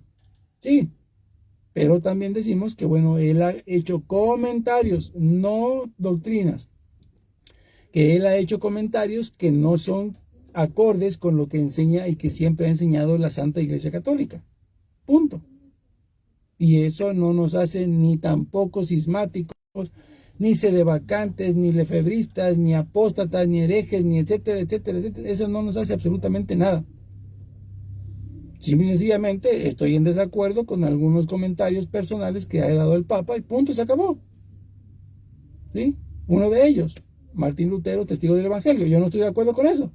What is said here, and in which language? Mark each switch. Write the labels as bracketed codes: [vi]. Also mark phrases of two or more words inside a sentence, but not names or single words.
[es] Sí, pero también decimos que, bueno, él ha hecho comentarios, no doctrinas, que él ha hecho comentarios que no son acordes con lo que enseña y que siempre ha enseñado la Santa Iglesia Católica. Punto. Y eso no nos hace ni tampoco cismáticos, ni sedevacantes, ni lefebristas, ni apóstatas, ni herejes, ni etcétera, etcétera, etcétera. Eso no nos hace absolutamente nada. Simple y sencillamente estoy en desacuerdo con algunos comentarios personales que ha dado el Papa y punto, se acabó. ¿Sí? Uno de ellos, Martín Lutero, testigo del Evangelio. Yo no estoy de acuerdo con eso.